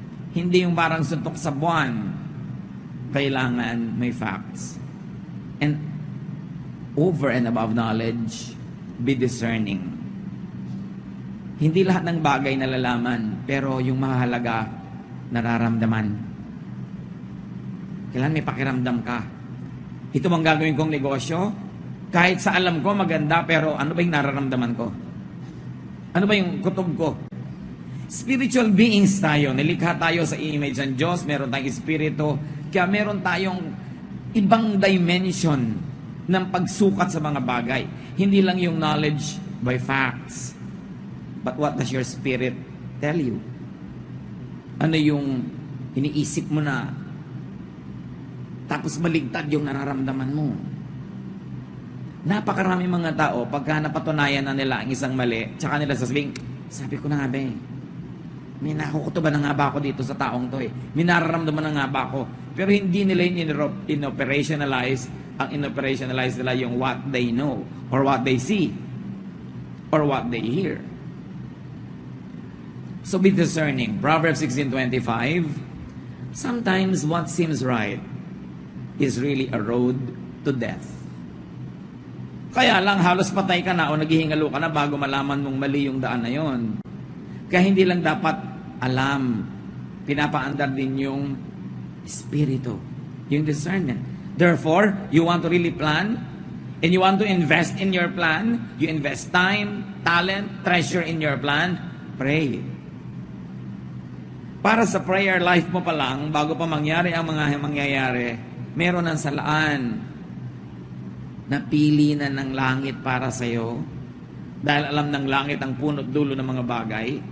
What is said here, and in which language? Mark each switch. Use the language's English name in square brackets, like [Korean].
[Filipino] Hindi yung parang suntok sa buwan. Kailangan may facts. [English] And over and above knowledge, be discerning. [Filipino] Hindi lahat ng bagay nalalaman, pero yung mahalaga, nararamdaman. Kailangan may pakiramdam ka. Ito bang gagawin kong negosyo? Kahit sa alam ko maganda, pero ano ba yung nararamdaman ko? Ano ba yung kutob ko? [English] Spiritual beings tayo. [Filipino] Nilikha tayo sa image ng Diyos. Meron tayong espiritu. Kaya meron tayong ibang dimension ng pagsukat sa mga bagay. Hindi lang yung [English] knowledge by facts. But what does your spirit tell you? [Filipino] Ano yung iniisip mo na tapos maligtad yung nararamdaman mo? Napakarami mga tao, pagka napatunayan na nila ang isang mali, tsaka nila sasabihin, sabi ko na nga ba may nakukutuban na nga ba ako dito sa taong to may nararamdaman na nga ba ako? Pero hindi nila in-operationalize. Ang in-operationalize nila yung [English] what they know, or what they see, or what they hear. So be discerning. Proverbs 16:25, sometimes what seems right is really a road to death. [Filipino] Kaya lang halos patay ka na o naghihingalo ka na bago malaman mong mali yung daan na yon. Kaya hindi lang dapat alam, pinapaandar din yung espiritu, yung discernment. [English] Therefore, you want to really plan and you want to invest in your plan, you invest time, talent, treasure in your plan, pray. [Filipino] Para sa prayer life mo pa lang, bago pa mangyari ang mga mangyayari, meron ng salaan. Napili na ng langit para sa'yo. Dahil alam ng langit ang punot dulo ng mga bagay.